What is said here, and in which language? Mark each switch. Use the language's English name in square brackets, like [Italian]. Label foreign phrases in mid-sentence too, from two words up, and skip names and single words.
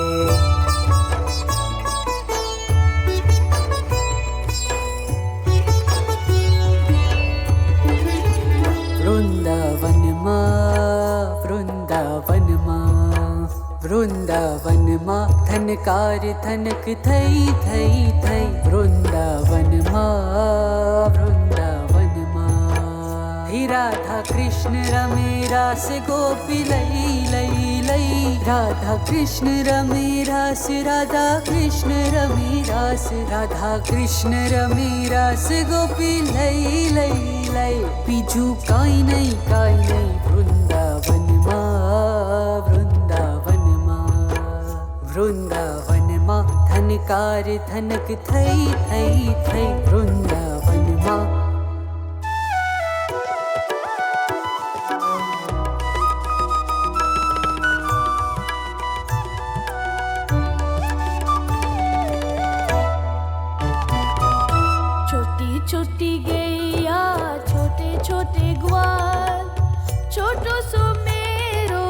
[Gujarati] વૃંદાવન માં ધનકાર ધનક થઈ થઈ થઈ વૃંદાવન માં હી રાધા કૃષ્ણ રમે રાસ ગોપી લઈ લઈ લઈ રાધા કૃષ્ણ રમે રાસ રાધા કૃષ્ણ રમે રાસ રાધા કૃષ્ણ રમે રાસ ગોપી લઈ લઈ લઈ બીજું કાંઈ નહીં વૃંદાવન માં વૃંદાવન માં ધનકાર ધનક થઈ થઈ થઈ વૃંદાવન માં [Hindi] छोटी छोटी गैया छोटे छोटे ग्वाल छोटो सो मेरो